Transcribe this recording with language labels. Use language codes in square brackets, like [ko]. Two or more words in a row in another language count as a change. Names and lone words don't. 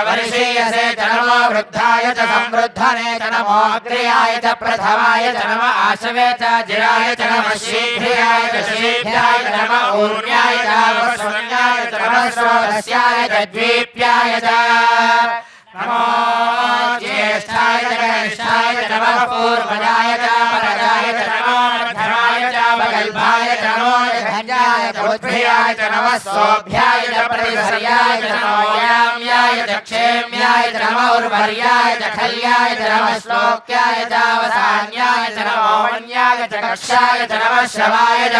[sa] వర్షీయసే చ నమో వృద్ధాయ చ సంవృద్ధనే చ నమో అగ్ర్యాయ చ ప్రథమాయ చ నమో ఆశవే చ జిరాయ చ నమో శీఘ్రాయ చ శీఘ్రాయ చ నమో ఊర్ణ్యాయ చ వస్వన్యాయ చ నమో స్రోతస్యాయ చ ద్వీప్యాయ చ నమో జ్యేష్ఠాయ చ కనిష్ఠాయ చ నమః పూర్వజాయ చ పరజాయ చ నమో మధ్యమాయ చ कल्पाय च नमो यज्ञाय च उद्भियाय च नमः सोऽभ्याय च प्रतिसर्याय च नमो याम्याय च क्षेम्याय च नमो उर्वर्याय च खल्याय च नमः श्लोक्याय च अवसान्याय च नमो वन्याय च कक्षाय च नमः श्रवाय च